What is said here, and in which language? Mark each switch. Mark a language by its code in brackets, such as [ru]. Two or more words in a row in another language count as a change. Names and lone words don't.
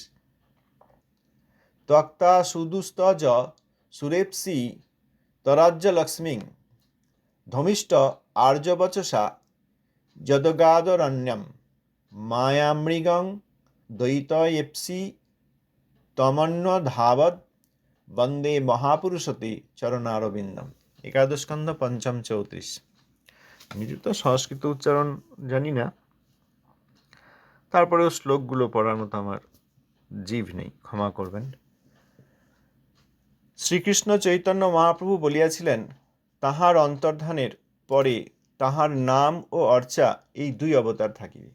[sa] त्वक्ता सुदुस्तज सुरेप्सि तराज्यलक्ष्मीं धमिष्ट आर्यवचसा यदगादरण्यं मायामृगं द्वैतयेप्सि तमन्वधावद् वंदे महापुरुषते चरणारविन्दम्। एकादश स्कंध पंचम 34। [bn] নিজে তো সংস্কৃত উচ্চারণ জানি না, তারপরেও শ্লোকগুলো পড়ার মতো আমার জিভ নেই, ক্ষমা করবেন। শ্রীকৃষ্ণ চৈতন্য মহাপ্রভু বলিয়াছিলেন, তাহার অন্তর্ধানের পরে তাহার নাম ও অর্চা এই দুই অবতার থাকিবে।